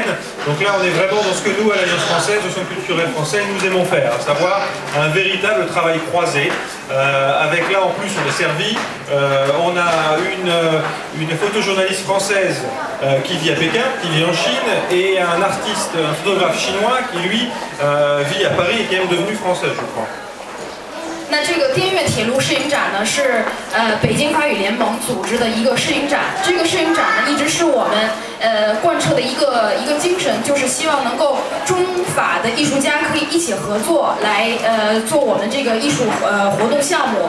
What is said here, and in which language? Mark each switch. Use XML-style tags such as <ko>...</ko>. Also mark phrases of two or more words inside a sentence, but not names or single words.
<fr>Donc là, on est vraiment dans ce que nous, à l'Alliance française, au Centre culturel français, nous aimons faire, à savoir un véritable travail croisé. Avec là, en plus, on est servi. On a une photojournaliste française qui vit à Pékin, qui vit en Chine, et un artiste, un photographe chinois qui, lui, vit à Paris et qui est même devenu français, je crois.</fr> <zh>那这个滇越铁路摄影展呢，是北京法语联盟组织的一个摄影展。这个摄影展呢，一直是我们贯彻的一个精神，就是希望能够中法的艺术家可以一起合作来做我们这个艺术活动项目。</zh>